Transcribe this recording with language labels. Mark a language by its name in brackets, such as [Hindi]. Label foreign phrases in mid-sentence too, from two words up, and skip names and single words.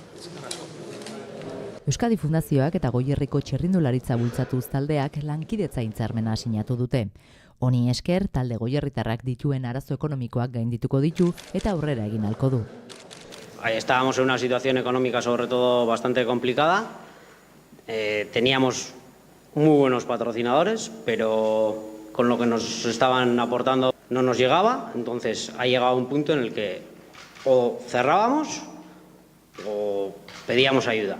[Basque] Euskadi Fundazioak eta Goierriko txirrindularitza bultzatuz taldeak lankidetza hitzarmena sinatu dute. Honi esker, talde goierritarrak dituen arazo ekonomikoak gaindituko ditu eta aurrera egin ahalko du. [Spanish] Estábamos en una situación económica sobre todo bastante complicada. Teníamos muy buenos patrocinadores, pero con lo que nos estaban aportando no nos llegaba. Entonces ha llegado un punto en el que o cerrábamos o pedíamos ayuda.